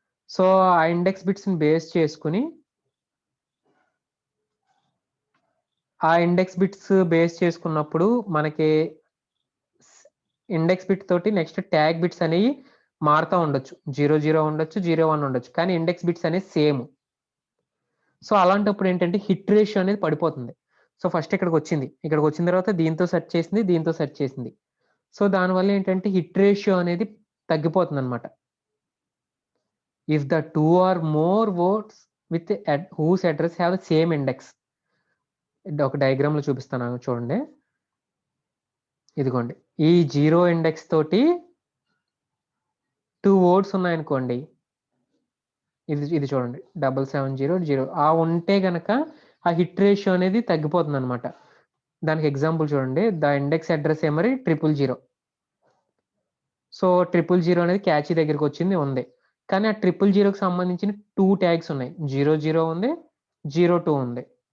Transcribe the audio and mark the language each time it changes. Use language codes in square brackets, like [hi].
[te] So ఆ index బిట్స్ని base చేసుకుని, ఆ ఇండెక్స్ బిట్స్ బేస్ చేసుకున్నప్పుడు మనకి ఇండెక్స్ బిట్ తోటి నెక్స్ట్ ట్యాగ్ బిట్స్ అనేవి మారుతూ ఉండొచ్చు, 00 ఉండొచ్చు, 01 ఉండొచ్చు, కానీ ఇండెక్స్ బిట్స్ అనేది సేమ్. సో అలాంటప్పుడు ఏంటంటే హిట్ రేషియో అనేది పడిపోతుంది. సో ఫస్ట్ ఇక్కడికి వచ్చిన తర్వాత దీంతో సెర్చ్ చేసింది, దీంతో సెర్చ్ చేసింది. సో దానివల్ల ఏంటంటే హిట్ రేషియో అనేది తగ్గిపోతుంది అనమాట. [en] If the 2 or more words with whose address have the same index. [te] ఒక డయాగ్రామ్ లో చూపిస్తాను చూడండి. ఇదిగోండి, ఈ 0 ఇండెక్స్ తోటి 2 వర్డ్స్ ఉన్నాయనుకోండి, ఇది చూడండి 7700 ఆ ఉంటే గనక ఆ హిట్ రేషియో అనేది తగ్గిపోతుంది అనమాట. దానికి ఎగ్జాంపుల్ చూడండి, ద ఇండెక్స్ అడ్రస్ ఏమరి 000. సో 000 అనేది క్యాచీ దగ్గరికి వచ్చింది ఉంది, కానీ ఆ 000కి సంబంధించిన 2 ట్యాగ్స్ ఉన్నాయి, 00 ఉంది, 02 ఉంది.